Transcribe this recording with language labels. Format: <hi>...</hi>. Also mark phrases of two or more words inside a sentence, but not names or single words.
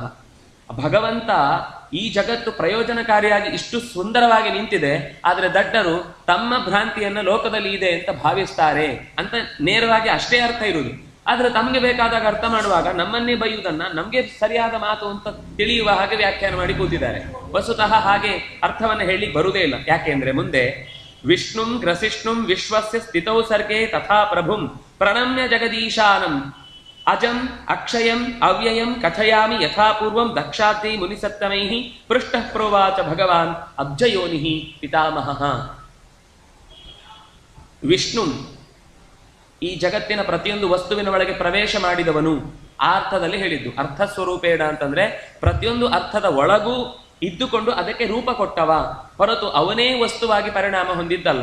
<kn>ಭಗವಂತ ಈ ಜಗತ್ತು ಪ್ರಯೋಜನಕಾರಿಯಾಗಿ ಇಷ್ಟು ಸುಂದರವಾಗಿ ನಿಂತಿದೆ, ಆದ್ರೆ ದಡ್ಡರು ತಮ್ಮ ಭ್ರಾಂತಿಯನ್ನ ಲೋಕದಲ್ಲಿ ಇದೆ ಅಂತ ಭಾವಿಸ್ತಾರೆ ಅಂತ ನೇರವಾಗಿ ಅಷ್ಟೇ ಅರ್ಥ ಇರುವುದು. ಆದ್ರೆ ತಮಗೆ ಬೇಕಾದಾಗ ಅರ್ಥ ಮಾಡುವಾಗ ನಮ್ಮನ್ನೇ ಬೈಯುವುದನ್ನ ನಮ್ಗೆ ಸರಿಯಾದ ಮಾತು ಅಂತ ತಿಳಿಯುವ ಹಾಗೆ ವ್ಯಾಖ್ಯಾನ ಮಾಡಿ ಕೂತಿದ್ದಾರೆ. ವಸ್ತುತಃ ಹಾಗೆ ಅರ್ಥವನ್ನ ಹೇಳಲಿಕ್ಕೆ ಬರುವುದೇ ಇಲ್ಲ. ಯಾಕೆಂದ್ರೆ ಮುಂದೆ</kn> <sa>ವಿಷ್ಣುಂ ಗ್ರಸಿಷ್ಣುಂ ವಿಶ್ವಸ್ಯ ಸ್ಥಿತೌ ಸರ್ಗೇ ತಥಾ ಪ್ರಭುಂ ಪ್ರಣಮ್ಯ ಜಗದೀಶಾನಂ ಅಜಂ ಅಕ್ಷಯಂ ಅವ್ಯಯಂ ಕಥಯಾಮಿ ಯಥಾಪೂರ್ವಂ ದಕ್ಷಾತಿ ಮುನಿಸತ್ತಮೈಃ ಪೃಷ್ಟಃ ಪ್ರೋವಾಚ ಭಗವಾನ್ ಅಬ್ಜಯೋನಿಃ ಪಿತಾಮಹಃ.</sa> <kn>ವಿಷ್ಣು ಈ ಜಗತ್ತಿನ ಪ್ರತಿಯೊಂದು ವಸ್ತುವಿನ ಒಳಗೆ ಪ್ರವೇಶ ಮಾಡಿದವನು ಆ ಅರ್ಥದಲ್ಲಿ ಹೇಳಿದ್ದು. ಅರ್ಥಸ್ವರೂಪೇಣ ಅಂತಂದ್ರೆ ಪ್ರತಿಯೊಂದು ಅರ್ಥದ ಒಳಗೂ ಇದ್ದುಕೊಂಡು ಅದಕ್ಕೆ ರೂಪ ಕೊಟ್ಟವ ಹೊರತು ಅವನೇ ವಸ್ತುವಾಗಿ ಪರಿಣಾಮ ಹೊಂದಿದ್ದಲ್ಲ.</kn>